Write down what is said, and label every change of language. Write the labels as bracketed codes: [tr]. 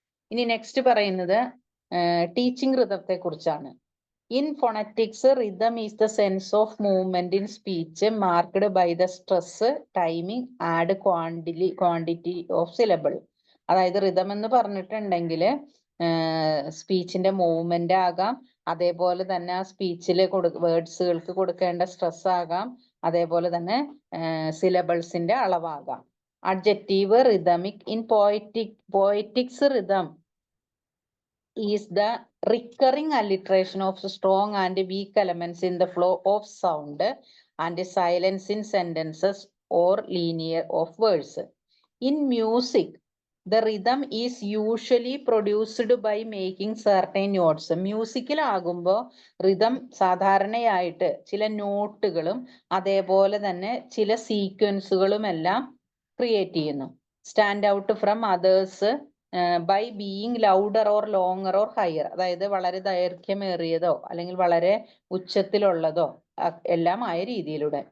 [ml] ഇനി നെക്സ്റ്റ് പറയുന്നത് ടീച്ചിങ് റിതത്തെ കുറിച്ചാണ്. [en] In phonetics, rhythm is the sense of movement in speech marked by the stress, timing, and quantity of syllable. [ml] അതായത് rhythm എന്ന് പറഞ്ഞിട്ടുണ്ടെങ്കിൽ സ്പീച്ചിന്റെ movement ആകാം, അതേപോലെ തന്നെ ആ സ്പീച്ചിൽ വേർഡ്സുകൾക്ക് കൊടുക്കേണ്ട സ്ട്രെസ് ആകാം, അതേപോലെ തന്നെ സിലബിൾസിന്റെ അളവാകാം. [en] Adjective rhythmic. In poetics rhythm is the recurring alliteration of strong and weak elements in the flow of sound and silence in sentences or linear of words. In music, the rhythm is usually produced by making certain notes. [ml] മ്യൂസിക്കിൽ ആകുമ്പോൾ rhythm സാധാരണയായിട്ട് ചില നോട്ടുകളും അതേപോലെ തന്നെ ചില സീക്വൻസുകളും എല്ലാം create ചെയ്യുന്നു. [en] Stand out from others by being louder or longer or higher. [ml] അതായത് വളരെ ദൈർഘ്യമേറിയതോ അല്ലെങ്കിൽ വളരെ ഉച്ചത്തിലുള്ളതോ എല്ലാം ആയ രീതിയിലൂടെ.